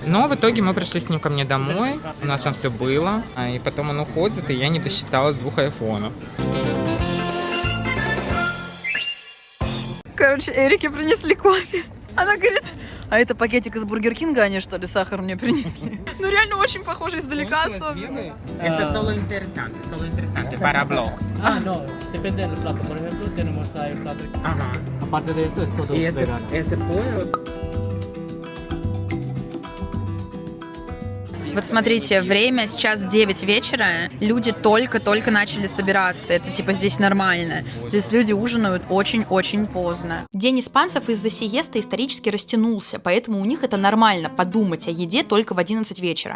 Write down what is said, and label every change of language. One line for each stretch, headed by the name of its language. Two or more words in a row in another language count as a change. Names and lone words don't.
Russian: Но в итоге мы пришли с ним ко мне домой, у нас там все было, и потом он уходит, и я не досчиталась 2 айфонов. Короче, Эрике принесли кофе. Она говорит, а это пакетик из Бургер Кинга, они что ли сахар мне принесли? Ну реально очень похоже издалека особенно.
Spanish: Это solo interesante, para blog. No, depende del plato. Por ejemplo, tenemos ahí el plato.
Russian: Ага.
Spanish: Aparte de eso, es todo Y vegano. ese pollo...
Russian: Вот смотрите, время сейчас 9 вечера, люди только-только начали собираться, это типа здесь нормально. Здесь люди ужинают очень-очень поздно. День испанцев из-за сиесты исторически растянулся, поэтому у них это нормально подумать о еде только в 11 вечера.